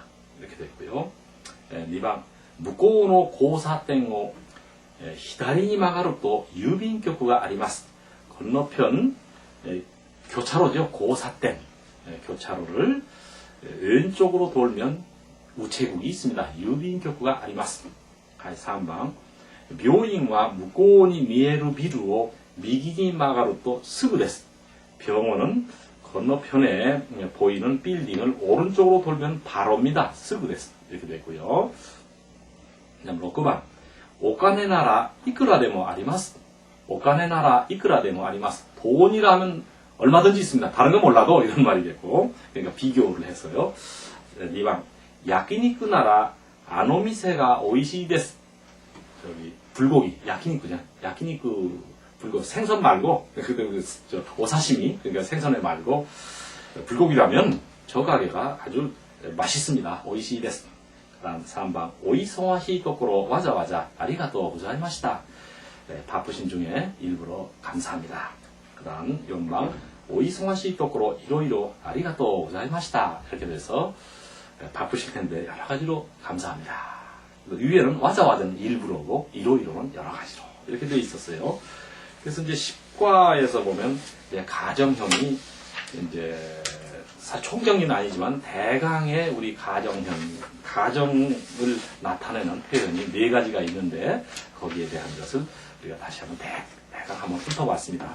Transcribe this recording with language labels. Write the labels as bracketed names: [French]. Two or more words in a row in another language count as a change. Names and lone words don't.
[Korean] 이렇게 됐고요. [Japanese] 2번 向こうの交差点を左に曲がると郵便局があります. [Korean] 건너편 교차로죠. 고사댐 교차로를 왼쪽으로 돌면 우체국이 있습니다. [Japanese] 郵便局があります. 3번 病院は向こうに見えるビルを右に曲がるとすぐです. [Korean] 병원은 건너편에 보이는 빌딩을 오른쪽으로 돌면 바로입니다. [Japanese] すぐです. [Korean] 이렇게 됐고요. [Japanese] 6번 お金ならいくらでもあります. お金ならいくらでもあります. [Korean] 돈이라면 얼마든지 있습니다. 다른 건 몰라도 이런 말이겠고. 그러니까 비교를 해서요. [Japanese] 2번 焼肉ならあの店が美味しいです. [Korean] 저기 불고기, 야키니쿠냐. 야키니쿠 불고기 생선 말고 오사시미 그러니까 생선에 말고 불고기라면 저 가게가 아주 맛있습니다. [Japanese] 美味しいです. 그다음 3번 お忙しいところわざわざありがとうございました. [Korean] 바쁘신 중에 일부러 감사합니다. [Japanese] 그다음 4번 お忙しいところいろいろありがとうございました. [Korean] 이렇게 돼서 바쁘실 텐데 여러 가지로 감사합니다. 위에는 와자와자는 일부러고 이로이로는 여러 가지로 이렇게 돼 있었어요. 그래서 이제 10과에서 보면 이제 가정형이 이제 총정리는 아니지만 대강의 우리 가정을 나타내는 표현이 4가지가 있는데 거기에 대한 것을 우리가 다시 한번 대강 한번 훑어봤습니다.